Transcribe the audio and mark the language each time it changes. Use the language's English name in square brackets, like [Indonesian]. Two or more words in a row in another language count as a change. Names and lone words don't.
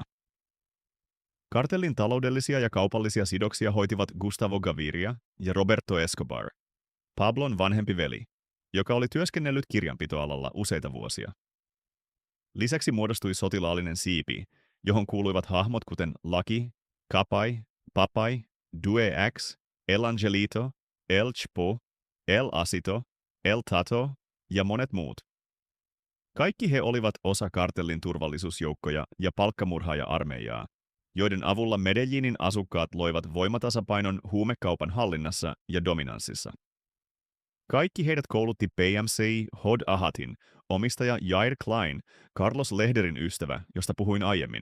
[Finnish] Kartellin taloudellisia ja kaupallisia sidoksia hoitivat Gustavo Gaviria ja Roberto Escobar, Pablon vanhempi veli, joka oli työskennellyt kirjanpitoalalla useita vuosia. Lisäksi muodostui sotilaallinen siipi, johon kuuluivat hahmot kuten Lucky, Capay, Papay, Due X, El Angelito, El Chapo, El Asito, El Tato ja monet muut. Kaikki he olivat osa kartellin turvallisuusjoukkoja ja palkkamurhaaja-armeijaa, joiden avulla Medellinin asukkaat loivat voimatasapainon huumekaupan hallinnassa ja dominanssissa. Kaikki heidät koulutti PMC Hod Ahatin omistaja Jair Klein, Carlos Lehderin ystävä, josta puhuin aiemmin.